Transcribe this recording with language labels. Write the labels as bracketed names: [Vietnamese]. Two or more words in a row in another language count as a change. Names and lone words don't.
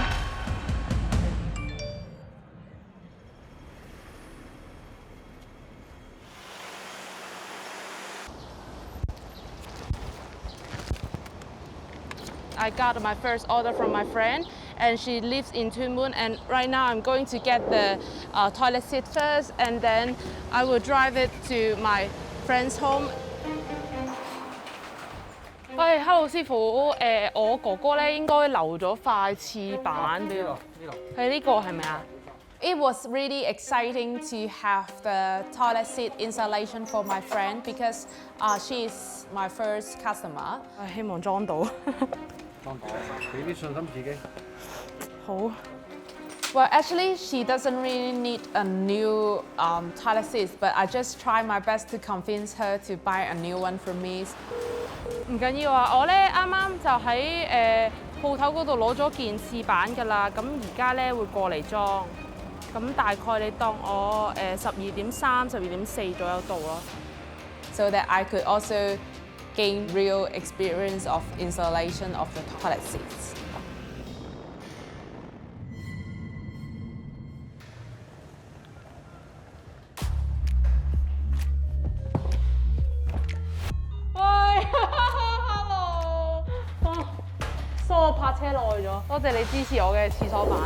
[English] I got my first order from my friend, and she lives in Tuen Mun, and right now I'm going to get the toilet seat first, and then I will drive it to my friend's home. [Cantonese] 喂 ，Hello 師傅，我哥哥咧應該留咗塊廁板俾我。係呢個係咪啊？ [English] It was really exciting to have the toilet seat installation for my friend because she is my first customer. [Cantonese] 希望裝到。裝到，俾啲信心自己。好。 [English] Well, actually, she doesn't really need a new toilet seat, but I just try my best to convince her to buy a new one for me. [Cantonese] 唔緊要啊，我咧啱啱就喺鋪頭嗰度攞咗件廁板㗎啦，咁而家咧會過嚟裝，咁大概你當我12.3、12.4左右到咯。 [English] So that I could also gain real experience of installation of the toilet seats. [Cantonese] 我泊車耐咗，多謝你支持我嘅廁所板。